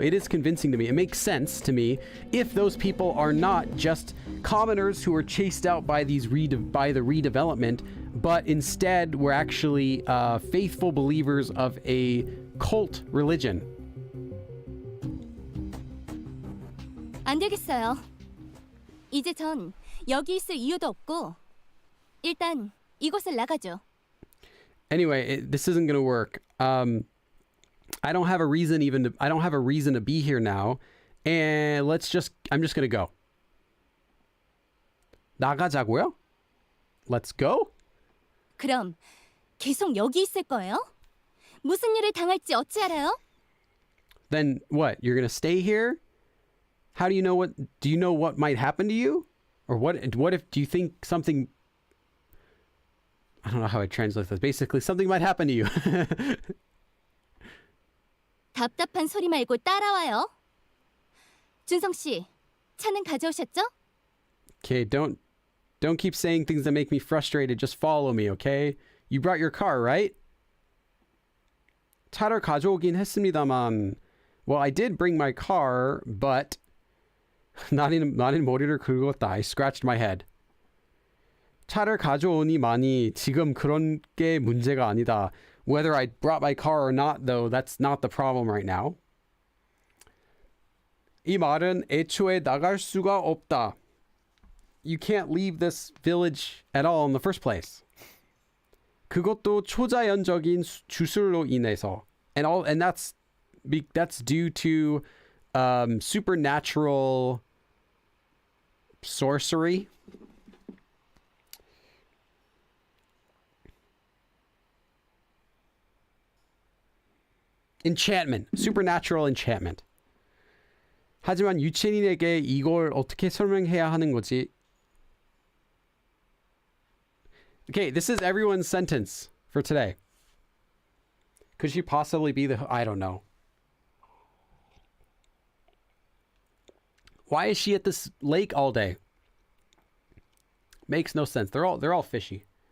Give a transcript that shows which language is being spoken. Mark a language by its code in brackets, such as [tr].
[en] It is convincing to me. It makes sense to me if those people are not just commoners who were chased out by the redevelopment, but instead were actually faithful believers of a cult religion. [ko] 안 되겠어요. 이제 전 여기 있을 이유도 없고 일단 이곳을 나가죠. Anyway, this isn't going to work. I don't have a reason to be here now. And I'm just going to go. 나가자고요? [en] Let's go? [ko] 그럼 계속 여기 있을 거예요? 무슨 일을 당할지 어찌 알아요? [en] Then what? You're going to stay here? How do you know what might happen to you? Or what if do you think something, I don't know how I translate this. Basically, something might happen to you. [ko] 답답한 소리 말고 따라와요. 준성 씨, 차는 가져오셨죠? [en] Okay, don't keep saying things that make me frustrated. Just follow me, okay? You brought your car, right? [ko] 차를 가져오긴 했습니다만. [en] Well, I did bring my car, but [ko] 나는 머리를 긁었다. [en] I scratched my head. [ko] 차를 가져오니만이 지금 그런 게 문제가 아니다. [en] Whether I brought my car or not, though, that's not the problem right now. [ko] 이 말은 애초에 나갈 수가 없다. [en] You can't leave this village at all in the first place. [ko] 그것도 초자연적인 주술로 인해서. [en] And that's due to supernatural sorcery. Enchantment. Supernatural enchantment. [ko] 하지만 유치인에게 이걸 어떻게 설명해야 하는 거지? [en] Okay, this is everyone's sentence for today. Could she possibly be I don't know. Why is she at this lake all day? Makes no sense. They're all fishy.